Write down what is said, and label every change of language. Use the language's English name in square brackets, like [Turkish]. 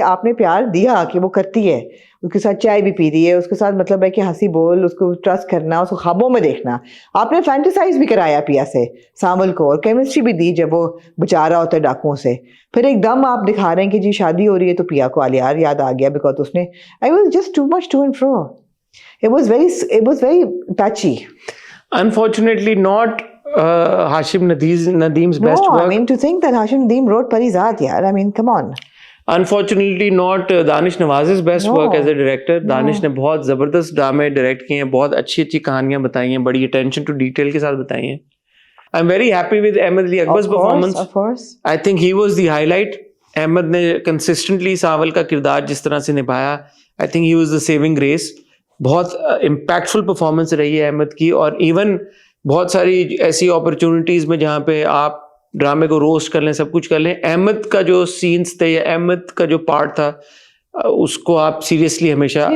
[Hindi] आपने प्यार दिया कि वो करती है, उसके साथ चाय भी पी रही है, उसके साथ मतलब है कि हंसी बोल, उसको ट्रस्ट करना, उसको ख्वाबों में देखना। आपने फैंटेसाइज भी कराया पिया से सावल को, और केमिस्ट्री भी दी जब वो बचा रहा होता है डाकुओं से। फिर एकदम आप दिखा रहे हैं कि जी शादी हो रही है तो पिया को आलियार याद आ गया बिकॉज उसने, [English] I was just too much to and fro. It was very touchy. Unfortunately, not Hashim Nadeem's best No, work. I mean to think that Hashim Nadeem wrote Parizat, yaar. I mean, come on. Unfortunately, not Danish Nawaz's best No. work as a director. No. [Hindi] Danish ने बहुत ज़बरदस्त ड्रामे direct किए हैं, बहुत अच्छी अच्छी कहानियां बताई हैं, बड़ी अटेंशन टू डिटेल के साथ बताई हैं। [English] I'm very happy with Ahmed Ali Akbar's performance. Of course. I think he was the highlight. [Hindi] Ahmad ने consistently सावल का किरदार जिस तरह से निभाया, [English] I think he was the saving grace. [Hindi] बहुत इम्पैक्टफुल परफॉर्मेंस रही है अहमद की। और इवन बहुत सारी ऐसी अपॉर्चुनिटीज़ में जहाँ पे आप ड्रामे को रोस्ट कर लें, सब कुछ कर लें, अहमद का जो सीन्स थे या अहमद का जो पार्ट था उसको आप सीरियसली हमेशा।